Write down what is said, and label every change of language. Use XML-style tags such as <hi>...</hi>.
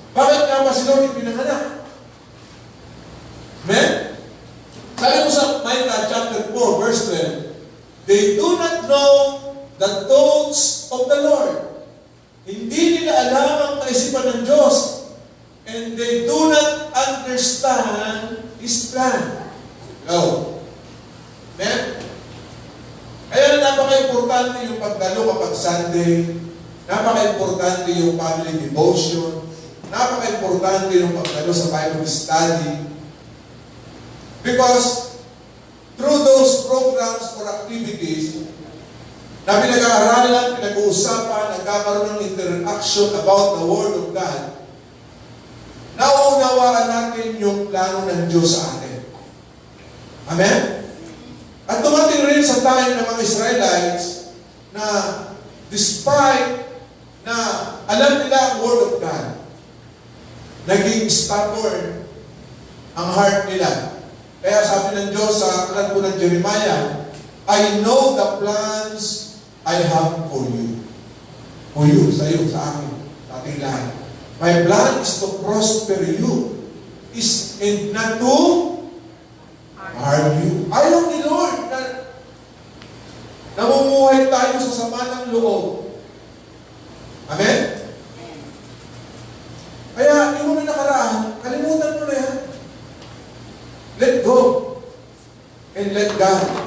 <tl>Bakit nga ba si Lord pinanganak? Amen? Sabi mo sa</tl> <en>Micah chapter 4, verse 12, they do not know the thoughts of the Lord.</en> <tl>Hindi nila alam ang kaisipan ng Diyos.</tl> <en>And they do not understand His plan.</en> <tl>No. Amen? Kaya napaka-importante yung pagdalo kapag Sunday. Napaka-importante yung family devotion. Napaka-importante yung pagdalo sa Bible study.</tl> <en>Because through those programs or activities</en> <tl>na pinag-aaralan, pinag-uusapan, nagkakaroon ng</tl> <en>interaction about the Word of God,</en> <tl>nauunawaan natin yung plano ng Diyos sa atin. Amen? At dumating rin sa time ng mga Israelites na despite na alam nila ang Word of God, naging stubborn ang heart nila. Kaya sabi ng Diyos sa aklat po ng Jeremiah,</tl> <en>I know the plans I have for you. For you,</en> <tl>sa iyo, sa akin, sa ating lahat.</tl> <en>My plan is to prosper you, and not to harm you.</en> <tl>Ayaw ni Lord na namumuhay tayo sa sama ng loob. Amen? Kaya, yung mga nakaraan, kalimutan mo na yan.</tl> <en>Let go. And let God.</en>